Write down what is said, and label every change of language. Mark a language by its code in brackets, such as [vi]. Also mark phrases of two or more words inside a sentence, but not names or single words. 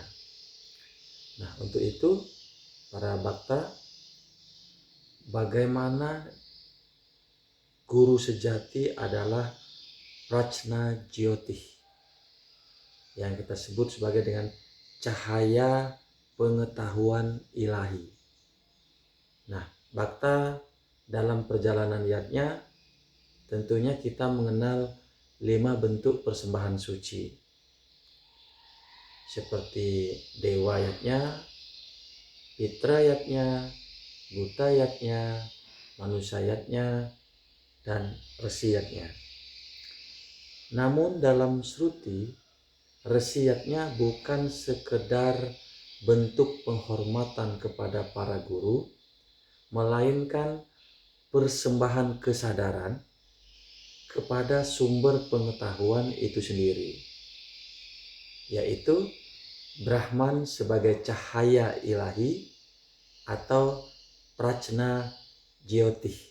[id] Nah, untuk itu para bakta, bagaimana guru sejati adalah Prajna Jyoti yang kita sebut sebagai dengan cahaya pengetahuan ilahi. Nah, bakta dalam perjalanan yatnya tentunya kita mengenal 5 bentuk persembahan suci, seperti dewa yatnya, pitra yatnya, buta yatnya, manusia yatnya, dan resi yatnya. Namun dalam Sruti, resi yatnya bukan sekedar bentuk penghormatan kepada para guru, melainkan persembahan kesadaran kepada sumber pengetahuan itu sendiri, yaitu Brahman sebagai cahaya ilahi atau Prajna Jyoti.